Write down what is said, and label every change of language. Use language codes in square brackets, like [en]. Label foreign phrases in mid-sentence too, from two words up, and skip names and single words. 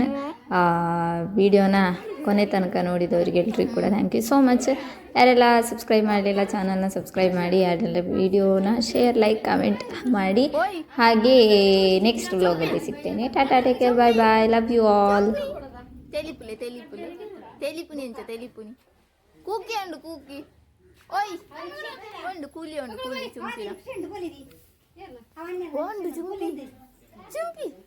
[kn] ವಿಡಿಯೋನ ಕೊನೆ ತನಕ ನೋಡಿದವರಿಗೆಲ್ರಿಗೂ ಕೂಡ [en] thank you so much. [kn] ಯಾರೆಲ್ಲ ಸಬ್ಸ್ಕ್ರೈಬ್ ಮಾಡಲಿಲ್ಲ ಚಾನಲ್ನ ಸಬ್ಸ್ಕ್ರೈಬ್ ಮಾಡಿ, ಯಾರೆಲ್ಲ ವಿಡಿಯೋನ [en] share, like, comment [kn] ಮಾಡಿ. ಹಾಗೆ ನೆಕ್ಸ್ಟ್ ವ್ಲಾಗಲ್ಲಿ ಸಿಗ್ತೇನೆ. [en] tata, take care, bye bye, love you all. తెలిపుని ఎంచ తెలిపుని కూకి అండు కూకి ఓయ్ వండు కూలి వండు కూలి చుంపిరా వండు చుంపి చుంపి